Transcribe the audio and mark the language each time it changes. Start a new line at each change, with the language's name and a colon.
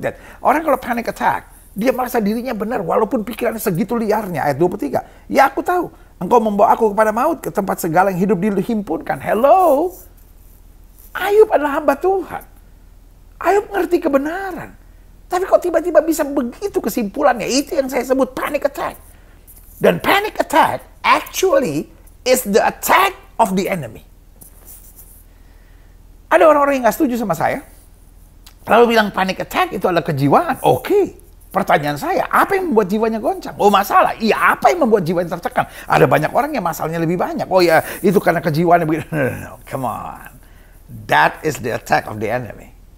Indonesian: Dan orang kalau panic attack, dia merasa dirinya benar walaupun pikirannya segitu liarnya. Ayat 23. Ya aku tahu. Engkau membawa aku kepada maut, ke tempat segala yang hidup dihimpunkan.
English: Hello.
Indonesian: Ayub adalah hamba Tuhan. Ayub ngerti kebenaran. Tapi kok tiba-tiba bisa begitu kesimpulannya? Itu yang saya sebut panic attack. Dan
English: panic attack actually is the attack of the enemy.
Indonesian: Ada orang-orang yang gak setuju sama saya. Lalu bilang panic attack itu adalah kejiwaan. Oke. Pertanyaan saya, apa yang membuat jiwanya goncang? Oh masalah, iya apa yang membuat jiwanya tertekan? Ada banyak orang yang masalahnya lebih banyak. Oh ya, itu karena kejiwaannya begitu.
English: No, come on. That is the attack of the enemy.